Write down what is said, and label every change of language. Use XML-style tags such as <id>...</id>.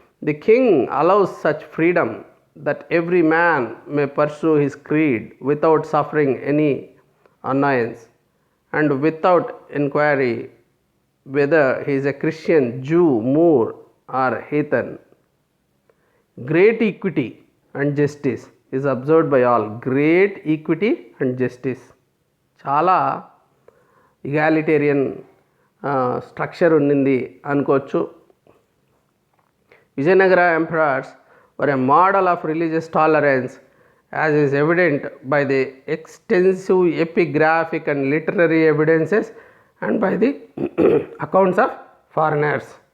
<en>The king allows such freedom that every man may pursue his creed without suffering any annoyance and without inquiry whether he is a Christian, Jew, Moor or heathen. Great equity and justice is observed by all. Great equity and justice.</en> <te>చాలా ఇగాలిటేరియన్ structure ఉన్నింది అనుకోవచ్చు.</te> <en>Vijayanagara emperors were a model of religious tolerance, as is evident by the extensive epigraphic and literary evidences and by the accounts of foreigners.</en>